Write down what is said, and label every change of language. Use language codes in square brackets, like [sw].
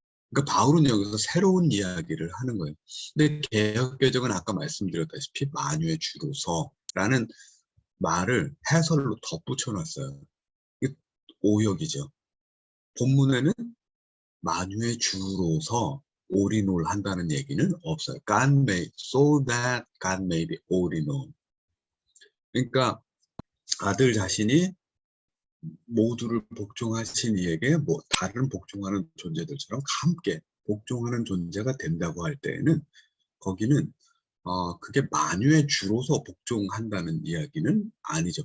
[ko] 그러니까 바울은 여기서 새로운 이야기를 하는 거예요. 근데 개역개정은 아까 말씀드렸다시피 만유의 주로서라는 말을 해설로 덧붙여 놨어요. 이게 오역이죠. 본문에는 만유의 주로서 올인올 한다는 얘기는 없어요. [en] God made, so that God may be all in all. [ko] 그러니까 아들 자신이 모두를 복종하신 이에게 뭐 다른 복종하는 존재들처럼 함께 복종하는 존재가 된다고 할 때에는 거기는 그게 만유의 주로서 복종한다는 이야기는 아니죠.